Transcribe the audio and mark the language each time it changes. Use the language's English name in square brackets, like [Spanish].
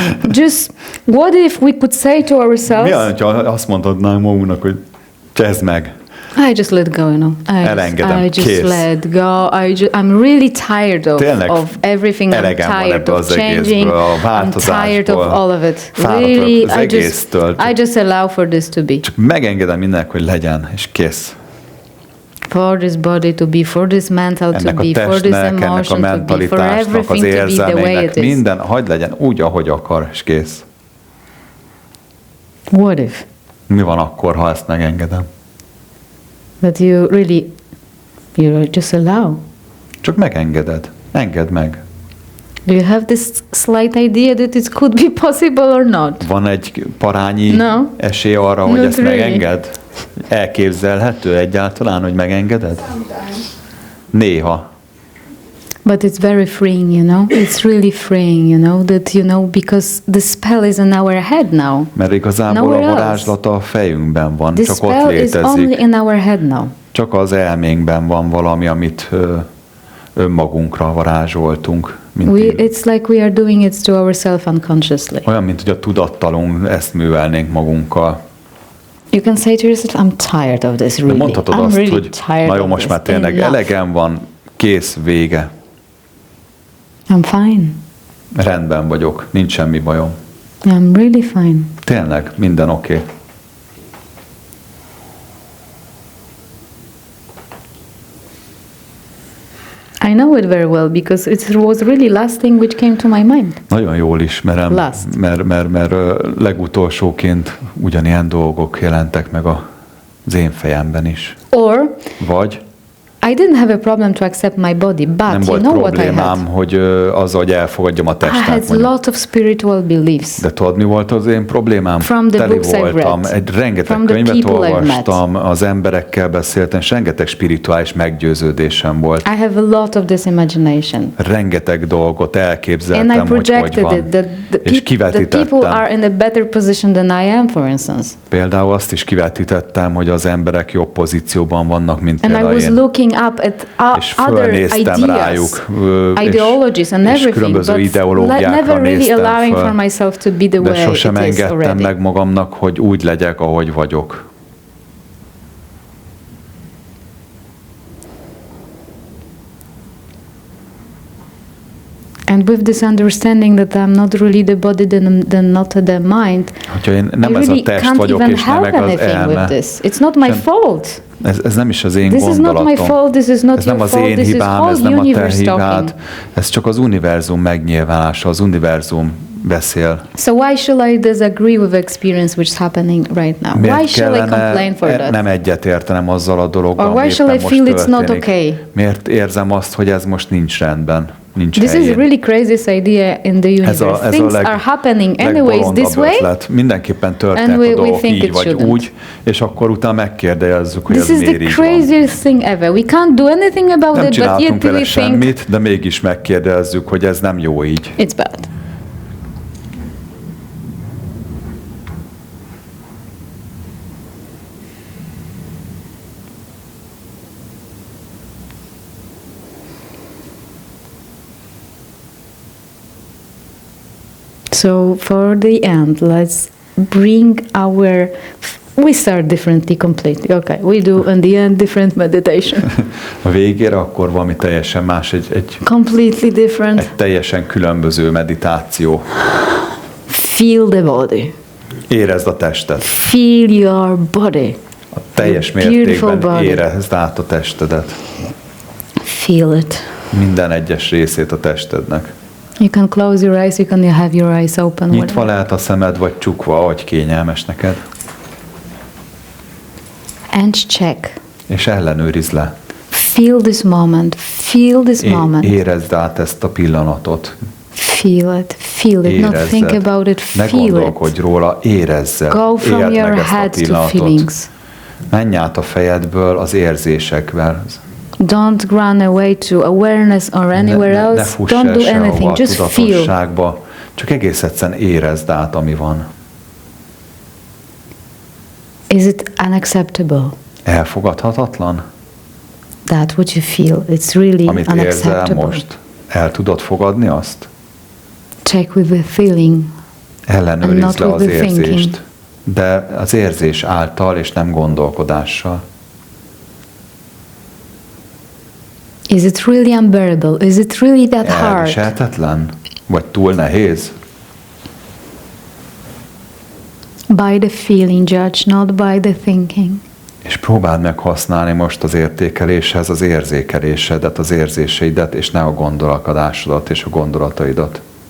[English] Just, what if we could say to ourselves... [Hungarian] Mi az, ha azt mondhatnánk magunknak, hogy csezd meg. [English] I just let go, you know. I just let go. I'm really tired of everything. I'm tired of changing. I'm tired of all of it. Really, I just allow for this to be. [Hungarian] Csak megengedem mindennek, hogy legyen, és kész. [English] For this body to be, for this mental to be, for this emotion to be, for everything to be the way it is. [Hungarian] Minden, hagyd legyen úgy, ahogy akar, és kész. [English] What if? [Hungarian] Mi van akkor, ha ezt megengedem? [English] That you just allow. [Hungarian] Csak megengeded. Engedd meg. [English] Do you have this slight idea that it could be possible or not? [Hungarian] Van egy parányi esély arra, hogy ezt megenged? Elképzelhető egyáltalán, hogy megengeded? Néha. [English] But it's very freeing, you know. It's really freeing, you know, that, you know, because the spell is in our head now. [Hungarian] Mert igazából a varázslata a fejünkben van, csak ott létezik. [English] The spell is only in our head now. [Hungarian] Csak az elménkben van valami, amit önmagunkra varázsoltunk. [English] It's like we are doing it to ourselves unconsciously. [Hungarian] Olyan, mint hogy a tudattalunk ezt művelnénk magunkkal. [English] You can say to yourself, I'm tired of this, really. [Hungarian] De mondhatod azt, [English] really [Hungarian] hogy na jó, most már tényleg elegem van, kész, vége. [English] I'm fine. [Hungarian] Rendben vagyok, nincs semmi bajom. [English] I'm really fine. [Hungarian] Tényleg, minden oké. [English] I know it very well because it was really last thing which came to my mind. [Hungarian] Nagyon jól ismerem, mert legutolsóként ugyanilyen dolgok jelentek meg az én fejemben is. [English] Or [Hungarian] vagy [English] I didn't have a problem to accept my body, but [Hungarian] nem [English] you know what I had? [Hungarian] Nem volt problémám, hogy azzal, hogy elfogadjam a testet. [English] I had a lot of spiritual beliefs. [Hungarian] De tudod, mi volt az én problémám? [English] From the books I've read. [Hungarian] Rengeteg könyvet olvastam, az emberekkel beszéltem, és rengeteg spirituális meggyőződésem volt. [English] I have a lot of this imagination. [Hungarian] Rengeteg dolgot elképzeltem, [English] and I projected [Hungarian] hogy van. És kivetítettem. [English] That people are in a better position than I am, for instance. [Hungarian] Például azt is kivetítettem, hogy az emberek jobb pozícióban vannak, mint például én. [English] And I was looking up at other ideas, ideologies and everything, but never really allowing for myself to be the way it is already. [Hungarian] De sosem engedtem meg magamnak, hogy úgy legyek, ahogy vagyok. [English] And with this understanding that I'm not really the body, then not the mind, [Hungarian] hogyha én nem ez a test vagyok, és nem meg az elme. [English] It's not my fault. [Hungarian] Ez nem is az én gondolatom. [English] This is not my fault, this is not [Hungarian] ez nem az én hibám, ez nem a te hibád. Ez csak az univerzum megnyilvánása, az univerzum beszél. [English] So why shall I disagree with the experience which is happening right now? Why shall I complain for that? [Hungarian] Nem egyetértenem azzal a dologgal, ami éppen most történik. [English] It's not okay? [Hungarian] Miért érzem azt, hogy ez most nincs rendben? [English] This is a really crazy idea in the universe. Things are happening anyways this way. [Hungarian] Mindenképpen történnek a dolgok így vagy úgy, és akkor utána megkérdezzük, hogy ez miért így van. [English] This is the craziest thing ever. We can't do anything about it, but yet we think [Hungarian] semmit, de mégis megkérdezzük, hogy ez nem jó így. [English] It's bad. So for the end, let's bring we start differently completely. Okay, we do in the end different meditation. [Hungarian] A végére akkor valami teljesen más, egy [English] completely different. [Hungarian] Egy teljesen különböző meditáció. [English] Feel the body. [Hungarian] Érezd a testet. [English] Feel your body. [Hungarian] A teljes mértékben érezd át a testedet. [English] Feel it. [Hungarian] Minden egyes részét a testednek. [English] You can close your eyes, you can have your eyes open. [Hungarian] Nyitva lehet a szemed, vagy csukva, ahogy kényelmes neked. [English] And check. [Hungarian] És ellenőrizd le. [English] Feel this moment. Feel this moment. [Hungarian] Érezd át ezt a pillanatot. [English] Feel it. Feel it. [Hungarian] Érezzed. [English] Not think about it. [Hungarian] Ne [English] Feel [Hungarian] gondolkodj róla, érezzed. [English] Go from your head to feelings. [Hungarian] Menj át a fejedből az érzésekvel. [English] Don't run away to awareness or anywhere else. Don't do anything. Just feel. [Hungarian] Csak egész egyszerűen érezd át, ami van. [English] Is it unacceptable? [Hungarian] Elfogadhatatlan? [English] That what you feel. It's really [Hungarian] amit [English] unacceptable. [Hungarian] Érzel most, el tudod fogadni azt? [English] Check with the feeling. [Hungarian] Ellenőrizd le az érzést, de az érzés által és nem gondolkodással. [English] Is it really unbearable? Is it really that hard? [Hungarian] Elviselhetetlen? Vagy túl nehéz? [English] By the feeling, judge, not by the thinking. [Hungarian] És próbáld meg használni most az értékeléshez az érzékelésedet, az érzéseidet, és ne a gondolkodásodat és a gondolataidat.